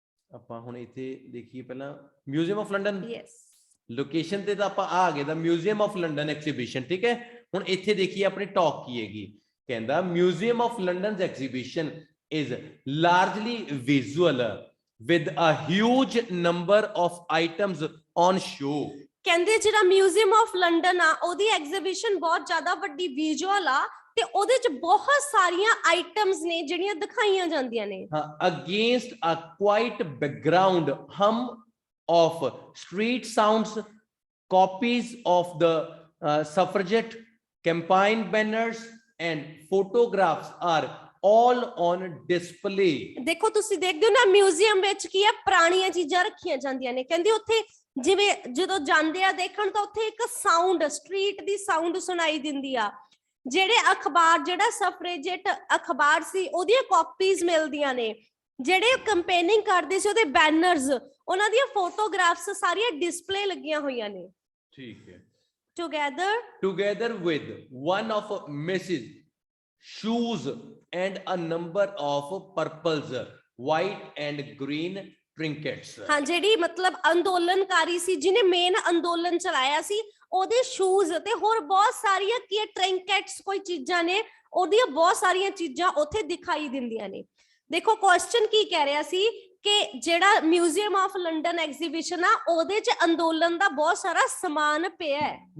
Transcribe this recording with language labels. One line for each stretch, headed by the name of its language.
Punjabi: ਆਪਾਂ ਹੁਣ ਇੱਥੇ ਦੇਖੀਏ ਪਹਿਲਾਂ ਮਿਊਜ਼ੀਅਮ ਆਫ ਲੰਡਨ, ਲੋਕੇਸ਼ਨ ਤੇ ਤਾਂ ਆਪਾਂ ਆ ਗਏ ਦਾ ਮਿਊਜ਼ੀਅਮ ਆਫ ਲੰਡਨ ਐਗਜ਼ੀਬਿਸ਼ਨ, ਠੀਕ ਹੈ। ਹੁਣ ਇੱਥੇ ਦੇਖੀਏ ਆਪਣੀ ਟਾਕ ਕੀ ਹੈਗੀ। ਕਹਿੰਦਾ
English: Museum of London's exhibition is largely visual with a huge number of items on show.
Punjabi: ਕਹਿੰਦੇ ਜਿਹੜਾ ਮਿਊਜ਼ੀਅਮ ਆਫ ਲੰਡਨ ਆ, ਉਹਦੀ ਐਗਜ਼ੀਬਿਸ਼ਨ ਬਹੁਤ ਜ਼ਿਆਦਾ ਵੱਡੀ ਵਿਜ਼ੂਅਲ ਆ ਤੇ ਉਹਦੇ ਚ ਬਹੁਤ ਸਾਰੀਆਂ ਆਈਟਮਸ ਨੇ ਜਿਹੜੀਆਂ ਦਿਖਾਈਆਂ ਜਾਂਦੀਆਂ ਨੇ।
English: ਹਾਂ, against a quiet background hum of street sounds, copies of the suffragette campaign banners and photographs are all on display.
Punjabi: ਦੇਖੋ ਤੁਸੀਂ ਦੇਖਦੇ ਹੋ ਨਾ, ਮਿਊਜ਼ੀਅਮ ਵਿੱਚ ਕੀ ਹੈ, ਪੁਰਾਣੀਆਂ ਚੀਜ਼ਾਂ ਰੱਖੀਆਂ ਜਾਂਦੀਆਂ ਨੇ। ਕਹਿੰਦੇ ਉੱਥੇ ਜਿਵੇਂ ਜਦੋਂ ਜਾਂਦੇ ਆ ਦੇਖਣ ਤਾਂ ਉੱਥੇ ਇੱਕ ਸਾਊਂਡ, ਸਟਰੀਟ ਦੀ ਸਾਊਂਡ ਸੁਣਾਈ ਦਿੰਦੀ ਆ। ਜਿਹੜੇ ਅਖਬਾਰ, ਜਿਹੜਾ ਸਫਰੇਜੇਟ ਅਖਬਾਰ ਸੀ, ਉਹਦੀਆਂ ਕਾਪੀਜ਼ ਮਿਲਦੀਆਂ ਨੇ। ਜਿਹੜੇ ਕੰਪੇਨਿੰਗ ਕਰਦੇ ਸੀ, ਉਹਦੇ ਬੈਨਰਸ, ਉਹਨਾਂ ਦੀਆਂ ਫੋਟੋਗ੍ਰਾਫਸ ਸਾਰੀਆਂ ਡਿਸਪਲੇ ਲੱਗੀਆਂ ਹੋਈਆਂ ਨੇ। ਠੀਕ ਹੈ।
English: Together with one of Mrs. shoes and a number of purples, white and green trinkets.
Punjabi: ਹਾਂ, ਜਿਹੜੀ ਮਤਲਬ ਅੰਦੋਲਨਕਾਰੀ ਸੀ, ਜਿਹਨੇ ਮੇਨ ਅੰਦੋਲਨ ਚਲਾਇਆ ਸੀ, ਉਹਦੇ ਸ਼ੂਜ਼ ਤੇ ਹੋਰ ਬਹੁਤ ਸਾਰੀਆਂ ਕੀ ਟ੍ਰਿੰਕੇਟਸ, ਕੋਈ ਚੀਜ਼ਾਂ ਨੇ, ਉਹਦੀਆਂ ਬਹੁਤ ਸਾਰੀਆਂ ਚੀਜ਼ਾਂ ਉੱਥੇ ਦਿਖਾਈ ਦਿੰਦੀਆਂ ਨੇ। ਦੇਖੋ ਕੁਐਸਚਨ ਕੀ ਕਹਿ ਰਿਹਾ ਸੀ ਕਿ ਜਿਹੜਾ ਮਿਊਜ਼ੀਅਮ ਆਫ ਲੰਡਨ ਐਗਜ਼ੀਬਿਸ਼ਨ ਆ, ਉਹਦੇ ਚ ਅੰਦੋਲਨ ਦਾ ਬਹੁਤ ਸਾਰਾ ਸਮਾਨ ਪਿਆ ਹੈ।